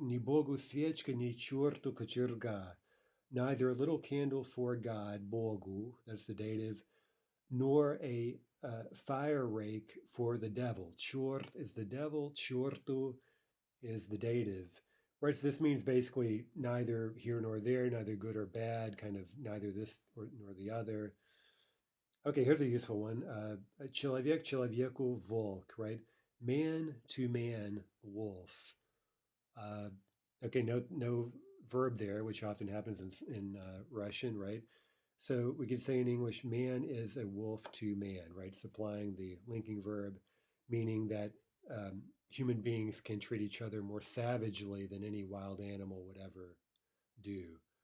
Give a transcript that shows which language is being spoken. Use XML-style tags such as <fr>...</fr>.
<ru>Ni Bogu sviechka, ni chortu kachurga.</ru> <en>Neither a little candle for God, Bogu, that's the dative, nor a fire rake for the devil. Chort is the devil, chortu is the dative. Right, so this means basically neither here nor there, neither good or bad, kind of neither this nor the other. Okay, here's a useful one.</en> <ru>Человек человеку волк, right?</ru> <en>Man to man, wolf. Okay, no verb there, which often happens in Russian, right? So we could say in English, man is a wolf to man, right? Supplying the linking verb, meaning that human beings can treat each other more savagely than any wild animal would ever do.</en>